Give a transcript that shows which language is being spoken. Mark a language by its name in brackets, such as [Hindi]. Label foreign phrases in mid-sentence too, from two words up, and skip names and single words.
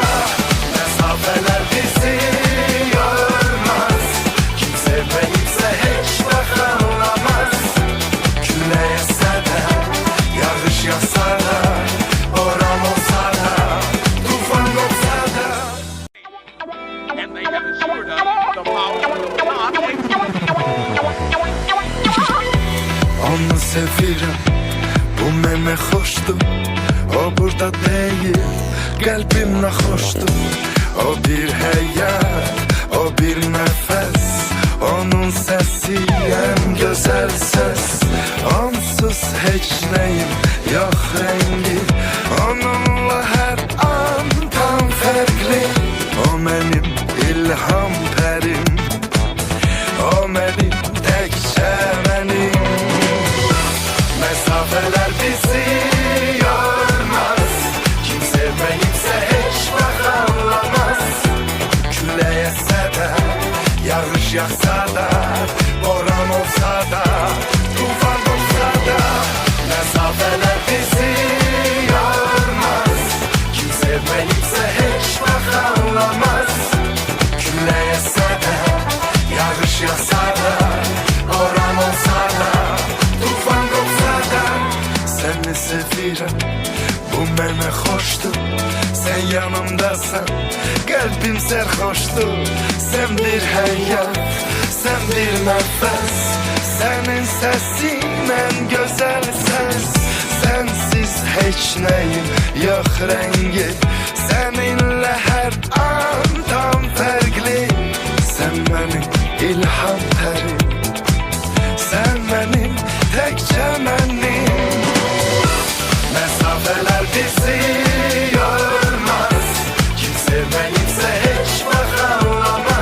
[Turkish] Mesafeler bizi yormaz. Kim sevmeyipse hiç anlamaz. Küle yetse de, yağış yağsa da, boran olsa da, tufan olsa da. [English] and they have assured us the power will not [Azerbaijani] Onu sevirəm, bu mənə xoşdur. O burada deyil, qəlbimlə xoşdur. O bir həyat, o bir nəfəs. Onun səsi ən gözəl səs. Onsuz heç nəyim yox rəngi. Onunla hər an tam fərqli. O mənim ilham pərim. O mənim təkcə mənim. [Turkish] Mesafeler bizi yormaz. Kim sevmeyipse hiç anlamaz. Küle yetse de, yağış yağsa da, boran olsa da, tufan olsa da. Mesafeler bizi yormaz. Kim sevmeyipse hiç anlamaz. Küle yetse de, yağış yağsa da, boran olsa da, tufan olsa da. [Azerbaijani] Seni sevirəm, bu mənə xoşdur. Sən yanımdasan, qəlbim sərxoşdur. Sən bir həyat, sən bir nəfəs. Sənin səsin ən gözəl səs. Sənsiz heç nəyim yox rəngi. Səninlə hər an tam fərqli. Sən mənim ilham pərim. Sən mənim təkcə mənim. [Turkish] Mesafeler bizi yormaz. Kim sevmeyipse hiç anlamaz.